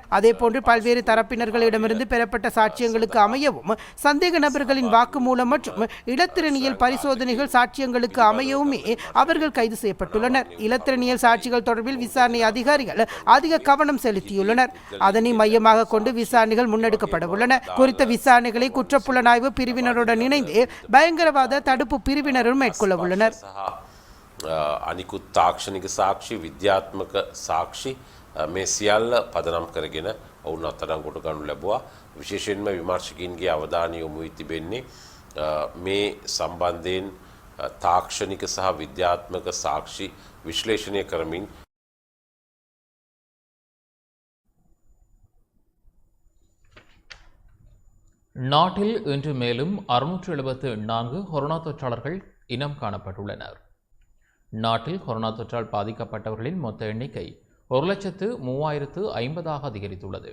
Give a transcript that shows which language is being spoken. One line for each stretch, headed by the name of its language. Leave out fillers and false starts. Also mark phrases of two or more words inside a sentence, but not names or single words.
Tamil: அதேபோன்று பல்வேறு தரப்பினர்களிடமிருந்து பெறப்பட்ட சாட்சியங்களுக்கு அமையவும் சந்தேக நபர்களின் வாக்குமூலம் மற்றும் இலத்திரனியல் பரிசோதனைகள் சாட்சியங்களுக்கு அமையவுமே அவர்கள் கைது செய்யப்பட்டுள்ளனர். இலத்திரனியல் சாட்சிகள் தொடர்பில் விசாரணை அதிகாரிகள் அதிக கவனம் செலுத்தியுள்ளனர். அதனை மையமாக கொண்டு விசாரணைகள் முன்னெடுக்கப்பட உள்ளன. குறித்த விசாரணைகளை குற்றப்புலனாய்வு பிரிவினருடன் இணைந்து பயங்கரவாத தடுப்பு பிரிவினரும் மேற்கொள்ள உள்ளனர்.
Sinhala: අනිකුත් තාක්ෂණික සාක්ෂි විද්‍යාත්මක සාක්ෂි මේ සියල්ල පදනම් කරගෙන ඔවුන් අත්අඩංගුවට ගනු ලැබුවා. විශේෂයෙන්ම විමර්ශකයින්ගේ අවධානය යොමු වී තිබෙන්නේ මේ සම්බන්ධයෙන් තාක්ෂණික සහ විද්‍යාත්මක සාක්ෂි විශ්ලේෂණය කරමින්
Tamil: நாட்டில் இன்று மேலும் 674 கொரோனா தொற்றாளர்கள் இனம் காணப்பட்டுள்ளனர். நாட்டில் கொரோனா தொற்றால் பாதிக்கப்பட்டவர்களின் மொத்த எண்ணிக்கை 1,03,050 அதிகரித்துள்ளது.